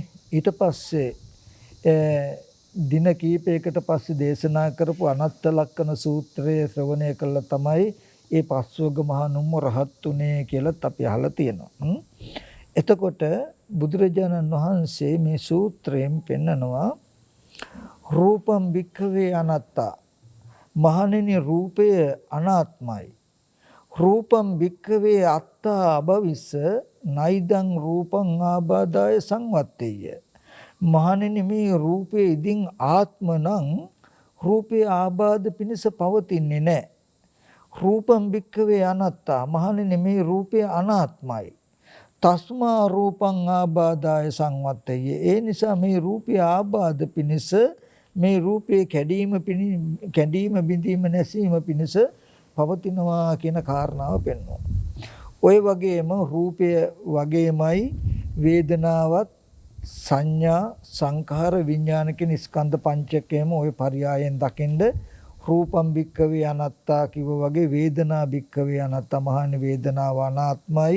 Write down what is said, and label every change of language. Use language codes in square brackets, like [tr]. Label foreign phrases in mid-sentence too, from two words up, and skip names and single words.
[si] ඊට පස්සේ දින කීපයකට පස්සේ දේශනා කරපු අනත්ත ලක්කන සූත්‍රය ශ්‍රවණය කළා තමයි ඒ පස්වග මහා නුම්ම රහත් උනේ කියලාත් අපි අහලා තියෙනවා. එතකොට බුදුරජාණන් වහන්සේ මේ සූත්‍රයෙන් පෙන්නනවා [pi] රූපම් භික්ඛවේ අනත්තා, [si] මහණෙනි රූපය අනාත්මයි. [pi] රූපම් භික්ඛවේ අත්තා අභවිස්ස නයිදං රූපං ආබාදාය සංවත්තේය. [si] මහණෙනි මේ රූපේ ඉදින් ආත්ම නම් රූපේ ආබාධ පිණිස පවතින්නේ නැහැ. [pi] රූපම් භික්ඛවේ අනත්තා, [si] මහණෙනි මේ රූපය අනාත්මයි. [pi] තස්මා රූපං ආබාදාය සංවත්තේය. [si] ඒ නිසා මේ රූපය ආබාධ පිණිස, මේ රූපේ කැඩීම බිඳීම නැසීම පිණිස පවතිනවා කියන කාරණාව පෙන්වනවා. ඔය වගේම රූපය වගේමයි වේදනාවත් සංඥා සංඛාර විඥාන කියන ස්කන්ධ පංචකයම ඔය පරයයන් දකින්ද [pi] රූපම් භික්ඛවේ අනාත්තා [si] කිව්ව වගේ [pi] වේදනා භික්ඛවේ අනාත්තා, [si] මහණෙනි වේදනාව අනාත්මයි.